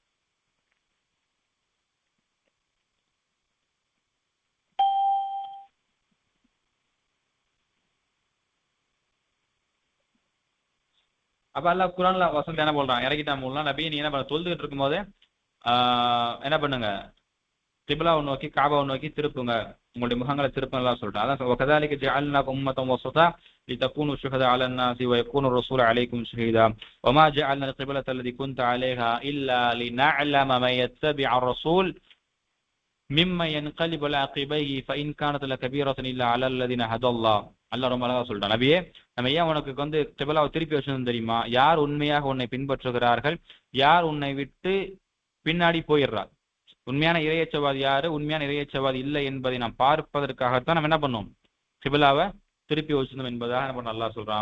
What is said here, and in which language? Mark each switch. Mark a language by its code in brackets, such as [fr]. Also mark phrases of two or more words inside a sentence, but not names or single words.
[ta] அப்ப அல்லாஹ் குர்ஆன்ல வசனம் என்ன சொல்றான் இறக்கிட்டான் மூலம் நபி நீ என்ன பண்ண தொழுதுகிட்டு இருக்கும் போதே என்ன பண்ணுங்க கிப்லாவை நோக்கி காபாவை நோக்கி திருப்புங்க, உங்களுடைய முகங்களை திருப்பலாம் சொல்றான். [ar] அதான் وكذلك جعلناكم أمة وسطا لتكونوا شهداء على الناس ويكون الرسول عليكم شهيدا وما جعلنا القبلة التي كنت عليها إلا لنعلم من يتبع الرسول ممن ينقلب على عقبيه فإن كانت لكبيرة إلا على الذين هدى الله. [ta] அல்லாஹ் ரொம்ப அழகா சொல்றான், நபியே நம்ம ஏன் உனக்கு கிப்லாவை திருப்பி வச்சிருந்தோம் தெரியுமா? யார் உண்மையாக உன்னை பின்பற்றுகிறார்கள், யார் உன்னை விட்டு பின்னாடி போயிடுறார், உண்மையான இறையச்சவாதி யாரு உண்மையான இறையச்சவாதி இல்லை என்பதை நாம் பார்ப்பதற்காகத்தான் நம்ம என்ன பண்ணோம் கிப்லாவை திருப்பி வச்சிருந்தோம் என்பதாக என்ன பண்ண அல்லாஹ் சொல்றான்.